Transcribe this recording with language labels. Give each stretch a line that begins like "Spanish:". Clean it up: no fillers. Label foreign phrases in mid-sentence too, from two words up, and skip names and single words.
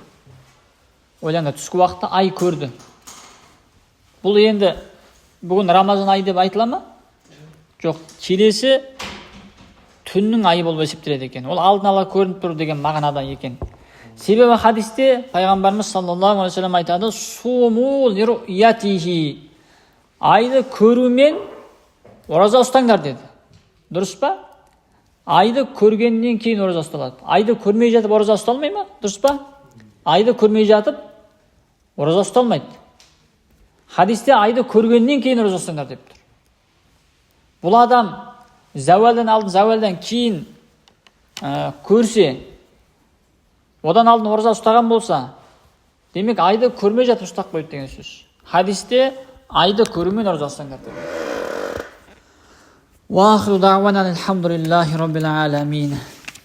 Kazakh: Ойлаңа, түскі уақытта ай көрді. Бұл енді бүгін Рамазан айы деп айтыла ма? Жоқ, келесі түннің айы болып есептеледі екен. Ол алдын ала көрініп тұр деген мағынада екен. Себебі хадисте пайғамбарымыз
Arabic: صلى الله عليه وسلم
Kazakh: айтады:
Arabic: "صوموا لرؤيته",
Kazakh: айды көрумен ораза ұстаңдар деді. Дұрыс па? Айды көргеннен кейін ораза ұсталады. Айды көрмей жатып ораза ұсталмай ма? Дұрыс па? Айды көрмей жатып ораза ұсталмайды. Хадисте айды көргеннен кейін ораза ұстаңдар деп тұр. Бұл адам зәуалдан алдын, зәуалдан кейін көрсе, одан алдын ораза ұстаған болса, демек айды көрмей жатып ұстап қойды деген сөз. Хадисте айды көрумен ораза ұстаңдар деп.
Arabic: وآخر دعوانا الحمد لله رب العالمين.